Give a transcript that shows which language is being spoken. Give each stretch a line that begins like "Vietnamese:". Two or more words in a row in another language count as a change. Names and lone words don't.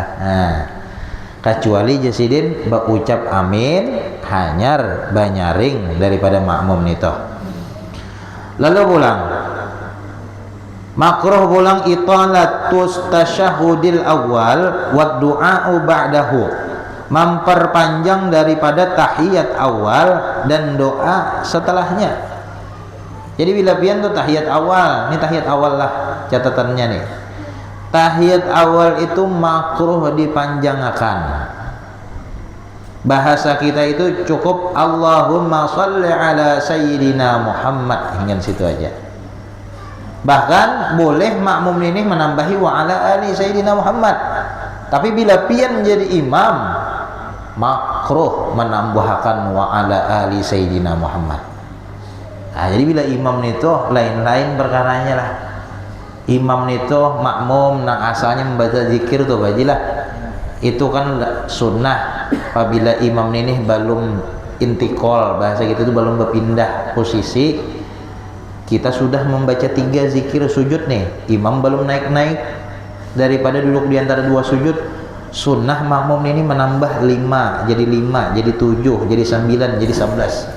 Banjar: Nah, kecuali jasidin berucap amin hanyar banyaring daripada makmum nito. Lalu pulang makruh pulang
Arabic: إطالة التشهد الأول والدعاء بعده,
Indonesian: memperpanjang daripada tahiyat awal dan doa setelahnya.
Banjar: Jadi bila pian tuh tahiyat awal, ini tahiyat awal lah catatannya nih.
Indonesian: Tahiyat awal itu makruh dipanjangkan. Bahasa kita itu cukup
Arabic: اللهم صل على سيدنا محمد,
Banjar: hingga situ aja.
Indonesian: Bahkan boleh makmum ini menambahi
Arabic: وعلى آل سيدنا محمد.
Banjar: Tapi bila pian menjadi imam, makruh menambahkan
Arabic: وعلى آل سيدنا محمد.
Banjar: Nah, jadi bila imam itu lain-lain perkaranya lah. Imam itu makmum nang asalnya membaca zikir tuh bajilah.
Indonesian: Itu kan sunnah. Apabila imam ini belum intikal, bahasa kita itu belum berpindah posisi, kita sudah membaca 3 zikir sujud nih, imam belum naik-naik daripada duduk di antara 2 sujud, sunnah makmum ini menambah 5 jadi 7 jadi 9 jadi 11.